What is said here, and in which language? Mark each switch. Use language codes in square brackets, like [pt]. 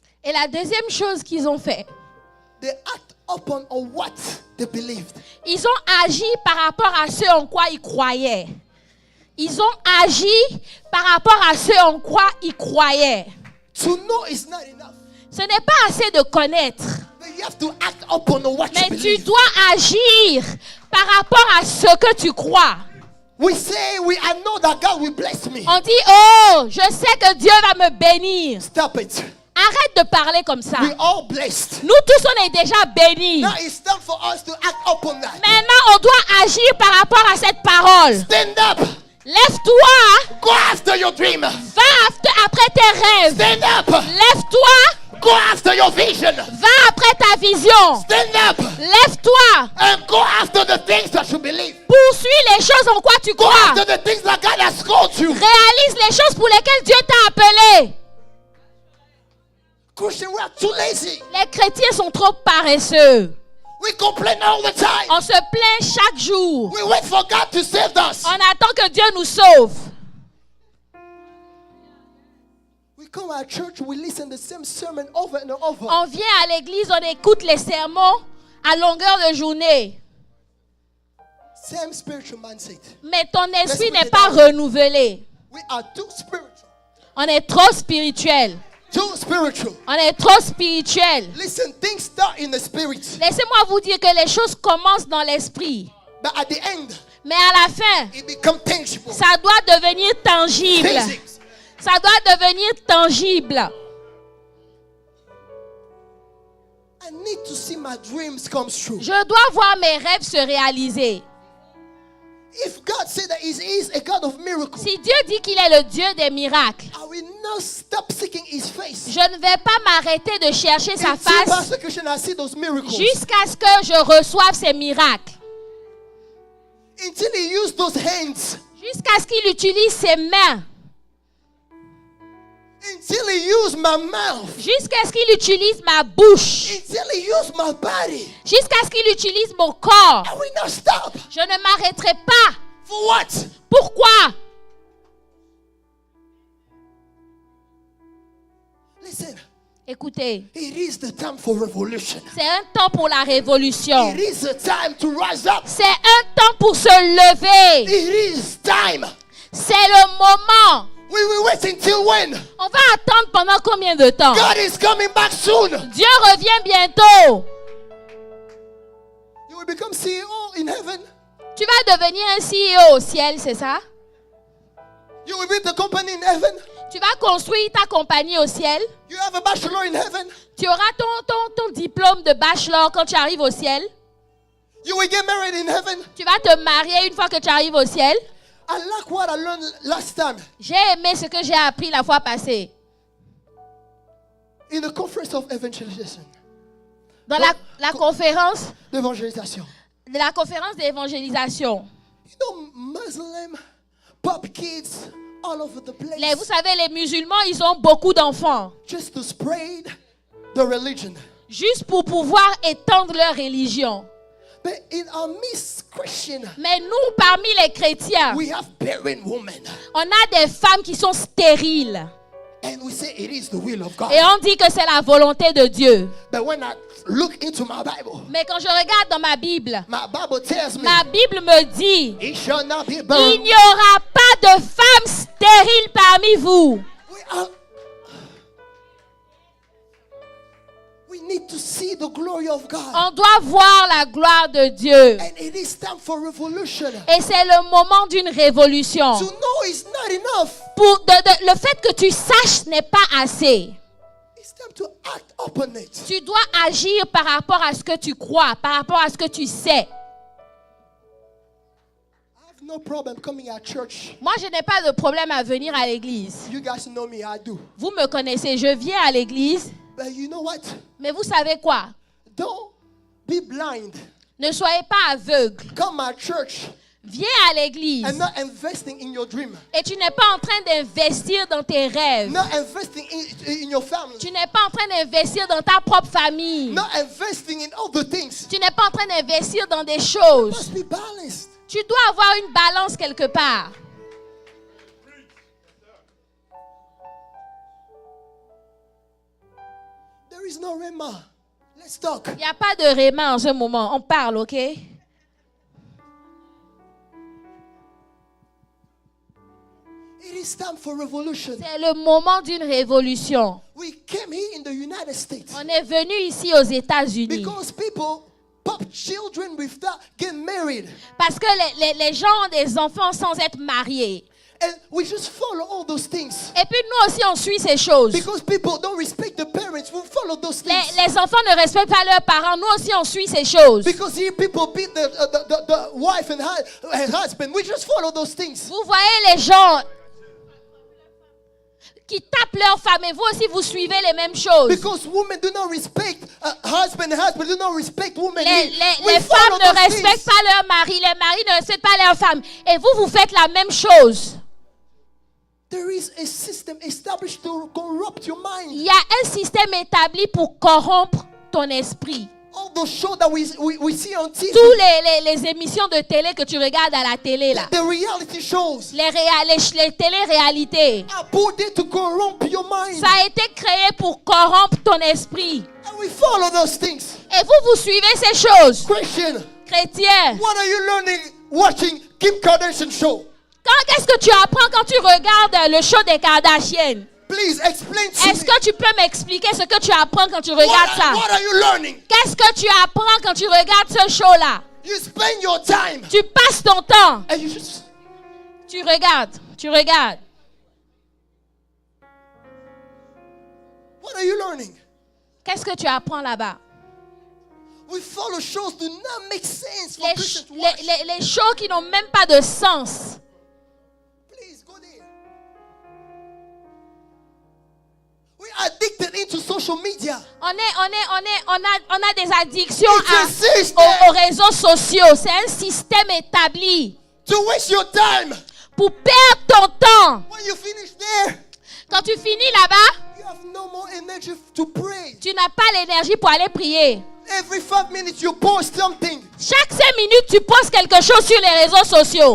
[fr] Et la deuxième chose qu'ils ont fait, [en] they act upon on what they believed. [fr] ils ont agi par rapport à ce en quoi ils croyaient. Ils ont agi par rapport à ce en quoi ils croyaient. [en] To know is not enough. [fr] Ce n'est pas assez de connaître, [en] But you have to act upon what you [fr] mais tu [en] believe. [fr] dois agir par rapport à ce que tu crois. [en] We say, I know that God will bless me. [fr] On dit, oh, je sais que Dieu va me bénir. [en] Stop it. [fr] Arrête de parler comme ça. [en] We're all blessed. [fr] Nous tous, on est déjà bénis. [en] Now it's time for us to act upon that. [fr] Maintenant, on doit agir par rapport à cette parole. [en] Stand up. [fr] Lève-toi, [en] Go after your dream. [fr] va après tes rêves. [en] Stand up. [fr] Lève-toi, [en] Go after your vision. [fr] va après ta vision. [en] Stand up [fr] Lève-toi, [en] and go after the things that you believe. [fr] poursuis les choses en quoi tu [en] Go [fr] crois. [en] after the things that God has called you. [fr] Réalise les choses pour lesquelles Dieu t'a appelé. [en] Christian, we are too lazy. [fr] Les chrétiens sont trop paresseux. [en] We complain all the time. [fr] On se plaint chaque jour. [en] We wait for God to save us. [fr] On attend que Dieu nous sauve. [en] We come at church, we listen the same sermon over and over. [fr] On vient à l'église, on écoute les sermons à longueur de journée. [en] Same spiritual mindset. [fr] Mais ton esprit n'est pas renouvelé. [en] We are too spiritual. [fr] On est trop spirituel. [en] Too spiritual. [fr] On est trop spirituel. [en] Listen, things start in the spirit. [fr] Laissez-moi vous dire que les choses commencent dans l'esprit. [en] But at the end, [fr] Mais à la fin, [en] it becomes tangible. [fr] ça doit devenir tangible. [en] Physics. [fr] Ça doit devenir tangible. [en] I need to see my dreams come true. [fr] Je dois voir mes rêves se réaliser. [en] If God said that He is a God of miracles, [fr] Si Dieu dit qu'il est le Dieu des miracles, [en] I will not stop seeking His face. [fr] je ne vais pas m'arrêter de chercher sa [en] Until [fr] face [en] Pastor Christian, I see those miracles. [fr] jusqu'à ce que je reçoive ces miracles. [en] Until He used those hands. [fr] Jusqu'à ce qu'il utilise ses mains. [en] Until He used my mouth. [fr] Jusqu'à ce qu'il utilise ma bouche. [en] Until He used my body. [fr] Jusqu'à ce qu'il utilise mon corps. [en] I will not stop. [fr] Je ne m'arrêterai pas. [en] For what? [fr] Pourquoi? [en] Listen, [fr] Écoutez, [en] it is the time for revolution. [fr] c'est un temps pour la révolution. [en] It is the time to rise up. [fr] C'est un temps pour se lever. [en] It is time [fr] C'est le moment [en] We will wait until when? [fr] On va attendre pendant combien de temps? [en] God is coming back soon. [fr] Dieu revient bientôt. [en] You will become CEO in heaven. [fr] Tu vas devenir un CEO au ciel, c'est ça? [en] You will build the company in heaven. [fr] Tu vas construire ta compagnie au ciel. [en] You have a bachelor in heaven. [fr] Tu auras ton diplôme de bachelor quand tu arrives au ciel. [en] You will get married in heaven. [fr] Tu vas te marier une fois que tu arrives au ciel. [en] I like what I learned last time. [fr] J'ai aimé ce que j'ai appris la fois passée. [en] In the conference of evangelization. [fr] Dans la conférence D'évangélisation. de la conférence d'évangélisation. [en] You know, Muslim, pop kids, all over the place. [fr] Vous savez, les musulmans, ils ont beaucoup d'enfants. [en] Just to spread the religion. [fr] Juste pour pouvoir étendre leur religion. [en] But in our midst, Christian, [fr] Mais nous, parmi les chrétiens, [en] we have barren women. [fr] on a des femmes qui sont stériles. [en] And we say it is the will of God. [fr] Et on dit que c'est la volonté de Dieu. [en] But when I look into my Bible, [fr] Mais quand je regarde dans ma Bible [en] tells me, [fr] ma Bible me dit, [en] it shall not be [fr] il [en] burned. [fr] n'y aura pas de femmes stériles parmi vous. [en] We need to see the glory of God. [fr] On doit voir la gloire de Dieu. [en] And it is time for revolution. [fr] Et c'est le moment d'une révolution. [en] To know is not enough. [fr] Le fait que tu saches n'est pas assez. [en] It's time to act upon it. [fr] Tu dois agir par rapport à ce que tu crois, par rapport à ce que tu sais. [en] I have no problem coming at church. [fr] Moi, je n'ai pas de problème à venir à l'église. [en] You guys know me, I do. [fr] Vous me connaissez, je viens à l'église. [en] But you know what? [fr] Mais vous savez quoi? [en] Don't be blind. [fr] Ne soyez pas aveugles. [en] Come at church [fr] Viens à l'église. [en] and not investing in your dream. [fr] Et tu n'es pas en train d'investir dans tes rêves. [en] Not investing in your family. [fr] Tu n'es pas en train d'investir dans ta propre famille. [en] Not investing in other things. [fr] Tu n'es pas en train d'investir dans des choses. [en] Must be balanced. [fr] Tu dois avoir une balance quelque part. [en] There is no rema. Let's talk. [fr] Il n'y a pas de réma en ce moment. On parle, ok? [en] It is time for revolution. [fr] C'est le moment d'une révolution. [en] We came here in the United States [fr] On est venu ici aux États-Unis [en] because people pop children without getting married. [fr] parce que les gens ont des enfants sans être mariés. [en] And we just follow all those things. [fr] Et puis nous aussi, on suit ces choses. [en] Because people don't respect the parents, we follow those things. [fr] Les enfants ne respectent pas leurs parents. Nous aussi, on suit ces choses. [en] Because here people beat the wife and husband. We just follow those things. [fr] Vous voyez les gens qui tapent leur femme et vous aussi, vous suivez les mêmes choses. [en] Because women do not respect husband and husband do not respect women. [fr] Les femmes ne respectent pas leur mari. Les maris ne respectent pas leurs femmes. Et vous, vous faites la même chose. [en] There is a system established to corrupt your mind. [fr] Il y a un système établi pour corrompre ton esprit. [en] All those shows that we see on TV. [fr] Toutes les émissions de télé que tu regardes à la télé là. [en] The reality shows. [fr] Les télé-réalités. [en] Are put there to corrupt your mind. [fr] Ça a été créé pour corrompre ton esprit. [en] And we follow those things. [fr] Et vous suivez ces choses. [en] Christian. [fr] Chrétiens. [en] What are you learning watching Kim Kardashian show? [fr] Qu'est-ce que tu apprends quand tu regardes le show des Kardashians? [en] Please explain to [fr] Est-ce que tu peux m'expliquer ce que tu apprends quand tu regardes ça? [en] What are you learning? [fr] Qu'est-ce que tu apprends quand tu regardes ce show-là? [en] You spend your time. [fr] Tu passes ton temps. [en] And you just... [fr] Tu regardes. [en] What are you learning? [fr] Qu'est-ce que tu apprends là-bas? [en] We follow shows do not make sense for Christians to watch. [fr] Les shows qui n'ont même pas de sens. [en] Please go there. We are addicted into social media. [fr] On a des addictions Aux aux réseaux sociaux. C'est un système établi [en] to waste your time. [fr] pour perdre ton temps. [en] When you finish there, [fr] Quand tu finis là-bas, [en] you have no more energy to pray. [fr] tu n'as pas l'énergie pour aller prier. [en] Every 5 minutes you post something. [fr] Chaque 5 minutes, tu postes quelque chose sur les réseaux sociaux.